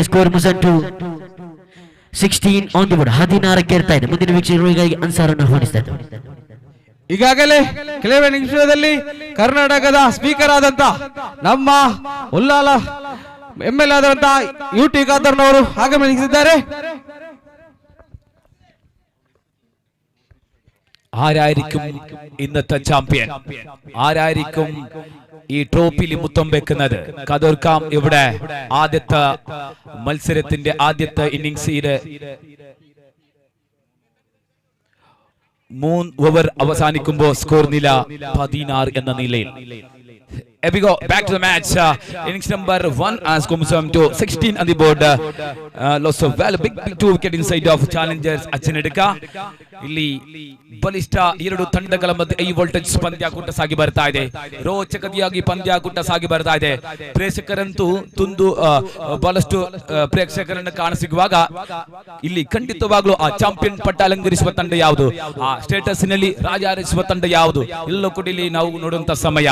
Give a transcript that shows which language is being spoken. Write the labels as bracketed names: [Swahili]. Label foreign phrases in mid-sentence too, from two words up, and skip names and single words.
[Kannada] ಸ್ಕೋರ್ ಮುಸಂಟು 16 [English] on the board, [Kannada] 16ಕ್ಕೆ ಇರ್ತಾ ಇದೆ. ಮುಂದಿನ ವೀಕ್ಷಕರಿಗಾಗಿ ಅನ್ಸಾರನ್ನು ಆಹ್ವಾನಿಸ್ತಾ ಇದ್ದಾರೆ. ಈಗಾಗಲೇ ಕೆಲವೇ ನಿಮಿಷದಲ್ಲಿ ಕರ್ನಾಟಕದ ಸ್ಪೀಕರ್ ಆದಂತ ನಮ್ಮ ಉಲ್ಲಾಲ MLA ಆದಂತ UT ಖಾದರ್ನವರು ಆಗಮಿಸಿದ್ದಾರೆ. [Malayalam] ആരായിരിക്കും ഇന്നത്തെ ചാമ്പ്യൻ? ആരായിരിക്കും ഈ ട്രോഫിയിൽ മുത്തം വെക്കുന്നത്? കതോർക്കാം. ഇവിടെ ആദ്യത്തെ മത്സരത്തിന്റെ ആദ്യത്തെ ഇന്നിംഗ്സിലെ 3 ഓവർ അവസാനിക്കുമ്പോൾ സ്കോർ നില 16 എന്ന നിലയിൽ. [English] Here we go, back to the match. Innings number 1 as comes to 16 on the board. Lots of big 2 wicket inside of challengers Achinedika. [Kannada] ಇಲ್ಲಿ ಬಲಿಷ್ಠ ಎರಡು ತಂಡಗಳ ಮಧ್ಯೆ [English] high voltage [Kannada] ಪಂದ್ಯಾಕೂಟ ಸಾಗಿ ಬರ್ತಾ ಇದೆ. ರೋಚಕತೆಯಾಗಿ ಪಂದ್ಯಾಕೂಟ ಸಾಗಿ ಬರ್ತಾ ಇದೆ. ಪ್ರೇಕ್ಷಕರಂತೂ ಬಹಳಷ್ಟು ಪ್ರೇಕ್ಷಕರನ್ನು ಕಾಣಸಿಗುವಾಗ ಇಲ್ಲಿ ಖಂಡಿತವಾಗ್ಲೂ ಆ ಚಾಂಪಿಯನ್ ಪಟ್ಟ ಅಲಂಕರಿಸುವ ತಂಡ ಯಾವುದು, ಆ ಸ್ಟೇಟಸ್ ನಲ್ಲಿ ರಾಜಾರಿಸುವ ತಂಡ ಯಾವುದು, ಎಲ್ಲೋ ಕೂಡ ಇಲ್ಲಿ ನಾವು ನೋಡುವಂತ ಸಮಯ.